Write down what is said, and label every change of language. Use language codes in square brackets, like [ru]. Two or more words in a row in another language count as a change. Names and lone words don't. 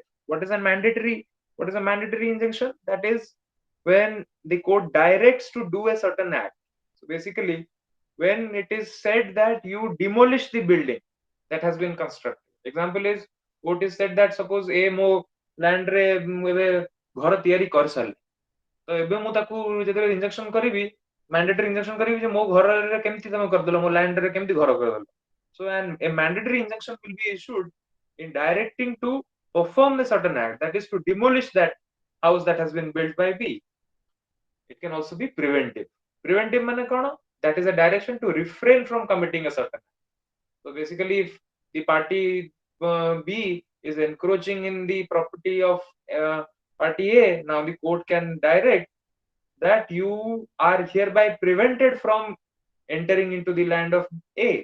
[en] What is a mandatory injunction? That is when the court directs to do a certain act. So basically, when it is said that you demolish the building that has been constructed. Example is, court is said that suppose a [or] mo land re ଏବେ ଘର ତିଆରି କରିସାରିଲେ, ତ ଏବେ ମୁଁ ତାକୁ ଯେତେବେଳେ ଇଞ୍ଜେକ୍ସନ କରିବି, [en] mandatory injunction [or] କରିବି ଯେ ମୋ ଘରରେ କେମିତି ତମେ କରିଦେଲ, ମୋ land ରେ କେମିତି ଘର କରିଦେଲ. [en] So a mandatory injunction will be issued in directing to perform a certain act, that is to demolish that house that has been built by B. It can also be preventive. [or] Preventive ମାନେ କୋନୋ? [en] That is a direction to refrain from committing a certain act. So basically, if the party B is encroaching in the property of party A, now the court can direct that you are hereby prevented from entering into the land of A.